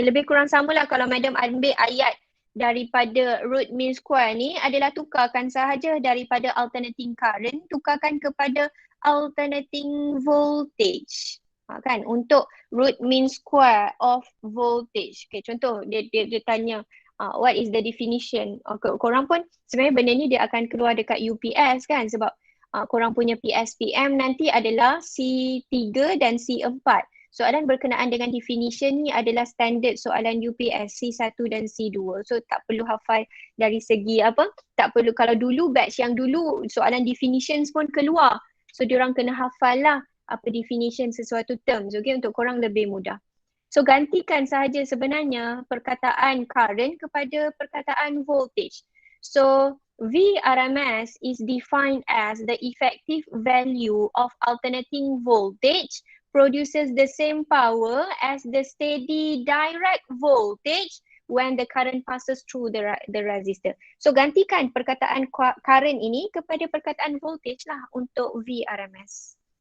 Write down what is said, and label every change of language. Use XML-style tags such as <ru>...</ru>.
<ms>Okay, lebih kurang sama lah kalau madam ambil ayat daripada root mean square ni adalah tukarkan sahaja daripada alternating current, tukarkan kepada alternating voltage. Kan, untuk root mean square of voltage. Okay, contoh dia tanya</ms> <en>what is the definition?</en> <ms>Korang pun sebenarnya benda ni dia akan keluar dekat UPS kan, sebab korang punya PSPM nanti adalah C3 dan C4. Soalan berkenaan dengan definition ni adalah standard soalan UPS C1 dan C2. So tak perlu hafal dari segi apa, tak perlu, kalau dulu batch yang dulu soalan definitions pun keluar. So diorang kena hafal lah apa definition sesuatu terms, okay, untuk korang lebih mudah. So gantikan sahaja sebenarnya perkataan current kepada perkataan voltage.</ms> <en>So VRMS is defined as the effective value of alternating voltage produces the same power as the steady direct voltage when the current passes through the resistor.</en> <ms>So gantikan perkataan current ini kepada perkataan voltage lah untuk VRMS.</ms>